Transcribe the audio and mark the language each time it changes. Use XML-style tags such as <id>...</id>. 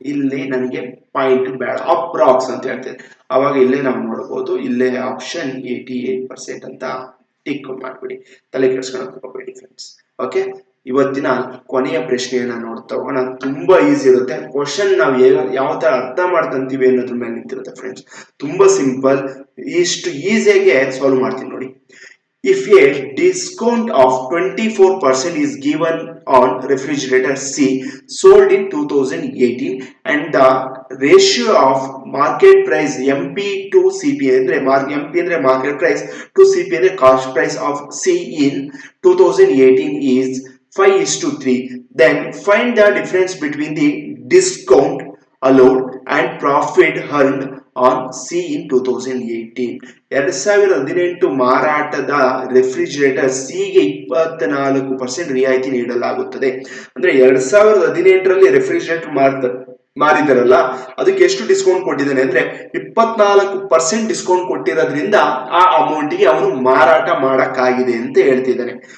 <kn>ಇಲ್ಲಿ ನನಗೆ ಪಾಯಿಂಟ್ ಬೇಡ, ಅಪ್ರಾಕ್ಸ್ ಅಂತ ಹೇಳ್ತೇನೆ. ಅವಾಗ ಇಲ್ಲೇ ನಾವು ನೋಡಬಹುದು, ಇಲ್ಲೇ ಆಪ್ಷನ್ 88% ಅಂತ ಟಿಕ್ ಮಾಡ್ಬಿಡಿ, ತಲೆ ಕೆಡ್ಸ್ಕೊಳಕ್ ಹೋಗಬೇಡಿ ಫ್ರೆಂಡ್ಸ್. ಓಕೆ, ಇವತ್ತಿನ ಕೊನೆಯ ಪ್ರಶ್ನೆಯನ್ನ ನೋಡ್ತಾ ಹೋಗೋಣ. ತುಂಬಾ ಈಸಿ ಇರುತ್ತೆ ಕ್ವಶನ್, ನಾವು ಯಾವ ತರ ಅರ್ಥ ಮಾಡ್ಕೊಂತೀವಿ ಅನ್ನೋದ್ರ ಮೇಲೆ ನಿಂತಿರುತ್ತೆ ಫ್ರೆಂಡ್ಸ್. ತುಂಬಾ ಸಿಂಪಲ್, ಇಷ್ಟು ಈಸಿಯಾಗೆ ಸಾಲ್ವ್ ಮಾಡ್ತೀನಿ ನೋಡಿ.</kn> <en>If a discount of 24% is given on refrigerator C sold in 2018 and the ratio of market price MP to CP ಅಂದ್ರೆ MP ಅಂದ್ರೆ market price to CP ಅಂದ್ರೆ cost price of C in 2018 is 5:3, then find the difference between the discount allowed and profit earned on C in 2018.</en> <kn>2018 ಮಾರಾಟದ refrigerator ಸಿಗೆ 24% ರಿಯಾಯಿತಿ ನೀಡಲಾಗುತ್ತದೆ. ಅಂದ್ರೆ 2018ರಲ್ಲಿ refrigerator ಮಾರಿದಾರಲ್ಲ, ಅದಕ್ಕೆ ಎಷ್ಟು ಡಿಸ್ಕೌಂಟ್ ಕೊಟ್ಟಿದ್ದಾನೆ ಅಂದ್ರೆ 24% ಡಿಸ್ಕೌಂಟ್ ಕೊಟ್ಟಿರೋದ್ರಿಂದ ಆ ಅಮೌಂಟ್ಗೆ ಅವನು ಮಾರಾಟ ಮಾಡಕ್ಕಾಗಿದೆ ಅಂತ ಹೇಳ್ತಿದ್ದಾನೆ.</kn>